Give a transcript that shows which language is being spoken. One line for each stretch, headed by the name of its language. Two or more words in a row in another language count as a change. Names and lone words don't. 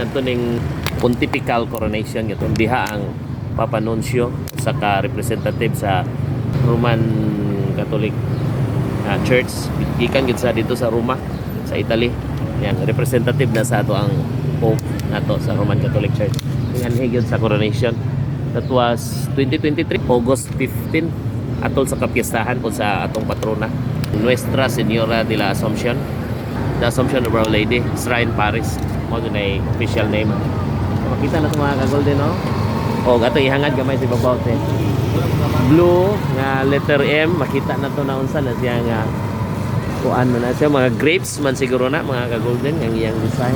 Cebuano: Ato ning pontifical coronation ito diha ang Papa Nuncio sa ka-representative sa Roman Catholic Church gikan gid sa dito sa Roma sa Italy. Yan representative na sa ato ang Pope nato sa Roman Catholic Church. Yan higit sa coronation.
English: That was 2023 August 15
Cebuano: atol sa kapiyastahan po sa atong patrona Nuestra Señora de la Assumption, the Assumption of Our Lady Shrine Paris mo na official name. Makita na ito mga ka-Golden no? O ato ihangad gamay sa ibabaw blue nga letter M. Makita na to na unsa na siya nga kuan man na siya mga grapes man siguro na mga ka-Golden ang iyang design.